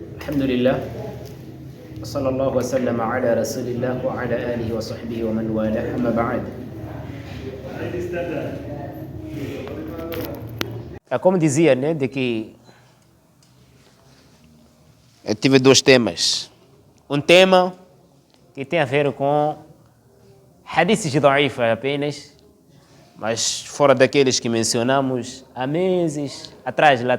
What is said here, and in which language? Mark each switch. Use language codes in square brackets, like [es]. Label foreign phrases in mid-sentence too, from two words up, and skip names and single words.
[ar] الحمد لله وصلى الله وسلم على رسول الله وعلى آله وصحبه ومن والاه أما بعد. [pt] Como dizia, né, de que eu tive dois temas. Um tema que tem a ver com hadiths da'ifa apenas, mas fora daqueles que mencionamos há meses atrás, lá.